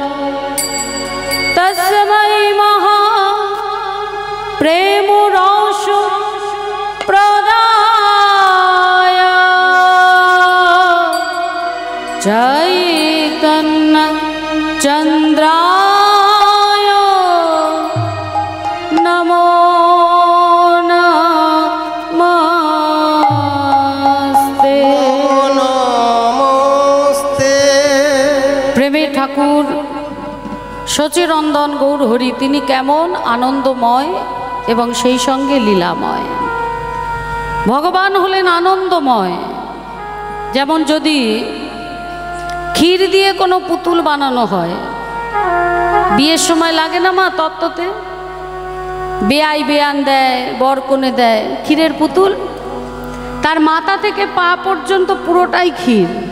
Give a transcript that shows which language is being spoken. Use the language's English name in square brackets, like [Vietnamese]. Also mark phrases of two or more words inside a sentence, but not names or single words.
[Sanskrit] तस्मै महा प्रेम रौषु प्रदाय चैतन्य चंद्राय नमो नमस्ते নমস্তে [Bangla] প্রেমের ঠাকুর শচীরন্দন গৌর হরি তিনি কেমন আনন্দময় এবং সেই সঙ্গে লীলাময়। ভগবান হলেন আনন্দময়। যেমন যদি ক্ষীর দিয়ে কোনো পুতুল বানানো হয়, বিয়ের সময় লাগে না মা তত্ত্বতে, বেয়াই বেয়ান দেয়, বর কনে দেয় ক্ষীরের পুতুল, তার মাথা থেকে পা পর্যন্ত পুরোটাই ক্ষীর।